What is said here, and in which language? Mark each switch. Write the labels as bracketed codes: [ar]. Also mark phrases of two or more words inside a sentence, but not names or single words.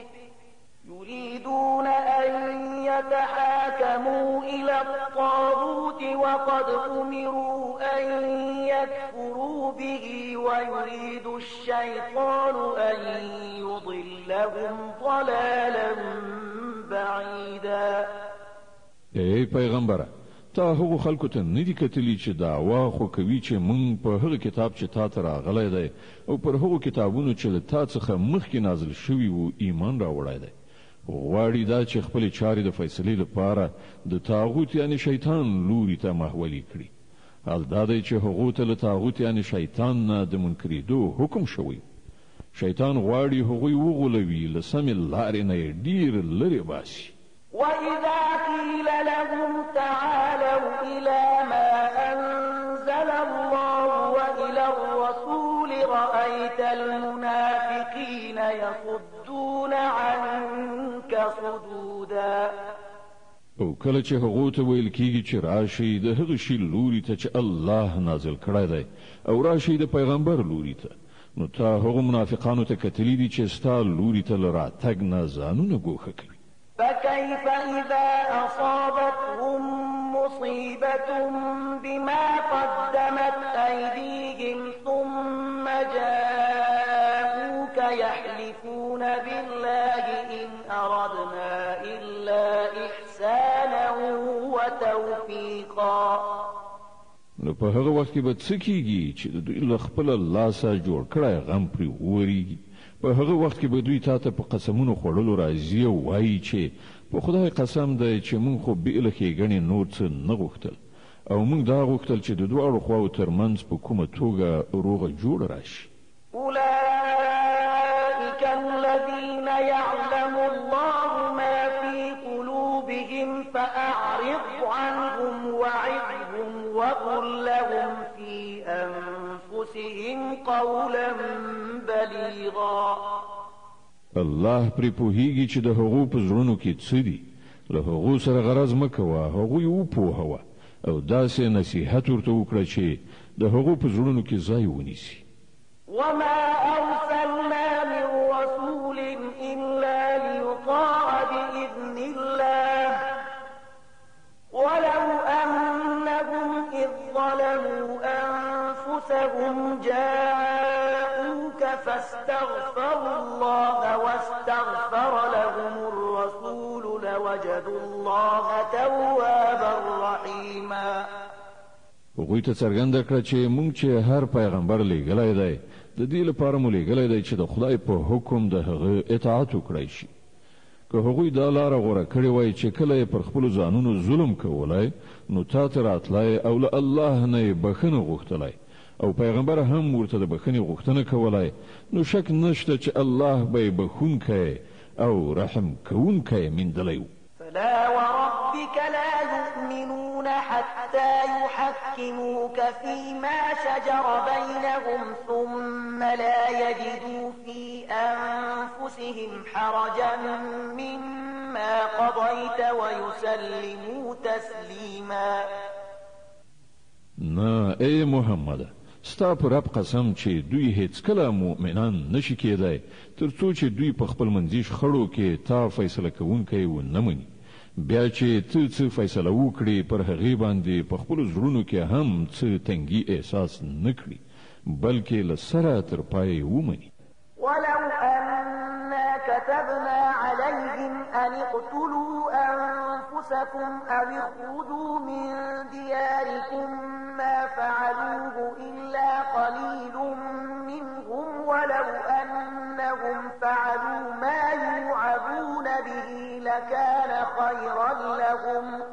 [ar] ويريد الشيطان أن يضلهم ضلالا بعيدا. [ps] ای پیغمبره، تا هغو خلکو ته ندی کتلی چې دعوا خو کوي چې مونږ په هغه کتاب چې تا ته راغلی دی او پر هغو کتابونو چې له تا څخه مخکې نازل شوي وو ایمان راوړی دی. غواړي دا چې خپلې چارې د فیصلې لپاره د طاغوت یعنی شیطان لوري ته محولي کړي. حال دا دی چې هغو ته له طاغوت یعنی شیطان نه د منکرېدو حکم شوی. شیطان غواړي هغوی وغولوي، له سمې لارې نه یې ډېر لرې باسي. [ar] وإذا قيل لهم تعالوا إلى ما أنزل الله وإلى الرسول رأيت المنافقين يصدون عنك صدودا. [ps] او کله چې هغو ته ویل کېږي چې راشئ د هغه شي لوري ته چې الله نازل کړی دی او راشئ د پیغمبر لوري ته، نو تا هغو منافقانو ته کتلي دي چې ستا لوري ته له راتګ نه ځانونه ګوښه کوي. [ar] فكيف إذا أصابتهم مصيبة بما قدمت أيديهم ثم جاءوك يحلفون بالله إن أردنا إلا إحسانا وتوفيقا. [ps] نو په هغه وخت کې به څه کېږي چې د دوی له خپله لاسه جوړ کړی غم پرې وورېږي. په هغه وخت کې به دوی تا ته په قسمونو خوړلو راځي او وایي چې په خدای قسم دی چې موږ خو بې له ښېګڼې نور څه نه غوښتل او موږ دا غوښتل چې د دواړو خواو ترمنځ په کومه توګه روغه جوړه راشي. [ar] أولئك الذين يعلم الله ما في قلوبهم فأعرض عنهم وعظهم وقل لهم في أنفسهم قولا بليغا. [ps] الله پرې پوهیږي چې د هغو په زړونو کې څه دي. له هغو سره غرض مه کوه، هغوی وپوهوه او داسې نصیحت ورته وکړه چې د هغو په زړونو کې ځای ونیسي. [ar] وما أرسلنا من رسول إلا ليطاع بإذن الله ولو أنهم إذ ظلموا أنفسهم جاءوك فاستغفروا الله واستغفر لهم الرسول لوجدوا الله توابا رحيما. [ps] هغوی ته څرګنده کړه چې موږ چې هر پیغمبر لیږلی دی د دې لپاره مو لیږلی دی چې د خدای په حکم د هغه اطاعت وکړی شي. که هغوی دا لاره غوره کړې وای چې کله یې پر خپلو ځانونو ظلم کولی نو تا ته راتلی او له الله نه یې بخښنه غوښتلی او پیغمبر هم ورته د بخښنې غوښتنه کولی نو شک نشته چې الله به یې بخښونکی او رحم کوونکی میندلی و. [ar] فلا وربك لا يؤمنون حتى يحكموك فيما شجر بينهم ثم لا يجدوا في أنفسهم حرجا مما قضيت ويسلموا تسليما. [ps] نه ای محمد، ستا پر رب قسم چې دوی هیڅکله مؤمنان نشي کېدای تر څو چې دوی په خپل منځي شخړو کې تا فیصله کوونکی ونه مني. بیا چې ته څه فیصله وکړې پر هغې باندې په خپلو زړونو کې هم څه تنګي احساس نه کړي بلکې له سره تر پایه ومني. [ar] ولو أنا كتبنا عليهم أن اقتلوا أنفسكم أو اخرجوا من دياركم ما فعلوه إلا قليل منهم ولو أنهم فعلوا ما يوعظون به لكان خيرا لهم